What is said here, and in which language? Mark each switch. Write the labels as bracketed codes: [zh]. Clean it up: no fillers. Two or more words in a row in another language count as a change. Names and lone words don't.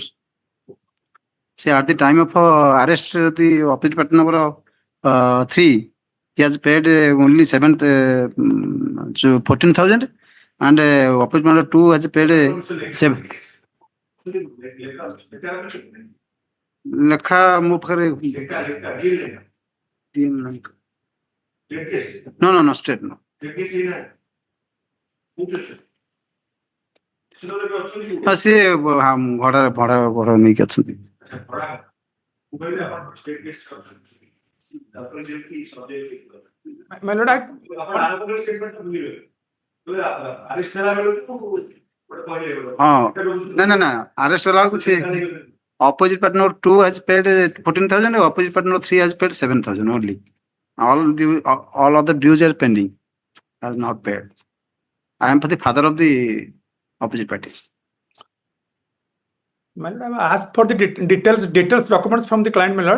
[en] Say at the time of arrest, the opposite party number 3, he has paid only 14,000, and opposite number 2 has paid 7. Lekha mupkare. No, straight no. [or] ସେ ଭଡା ନେଇକି ଅଛନ୍ତି। [en] My lord, [or] ହଁ ନା [en] arrest [or] ହେଲା ବେଳକୁ ସେ [en] opposite partner 2 has paid 14,000, opposite partner 3 has paid 7,000 only. All other dues are pending, has not paid. I am for the father of the opposite parties. my lord, I will ask for the details documents from the client, my lord.